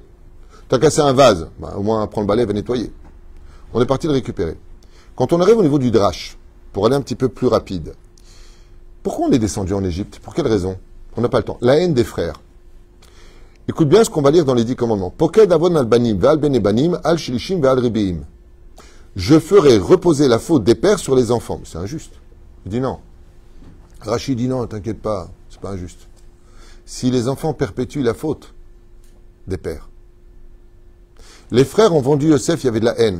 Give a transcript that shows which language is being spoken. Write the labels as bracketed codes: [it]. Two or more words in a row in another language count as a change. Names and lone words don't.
[fr] T'as cassé un vase, bah, au moins prends le balai, va nettoyer. On est parti le récupérer. Quand on arrive au niveau du drache, pour aller un petit peu plus rapide, pourquoi on est descendu en Égypte? Pour quelle raison? On n'a pas le temps. La haine des frères. Écoute bien ce qu'on va lire dans les 10 commandements. [he] פוקד עון על בנים ועל בני בנים על שלשים ועל רבעים. [fr] Je ferai reposer la faute des pères sur les enfants. C'est injuste. Il dit non. Rachid dit non, t'inquiète pas, c'est pas injuste. Si les enfants perpétuent la faute des pères. Les frères ont vendu Yosef, il y avait de la haine.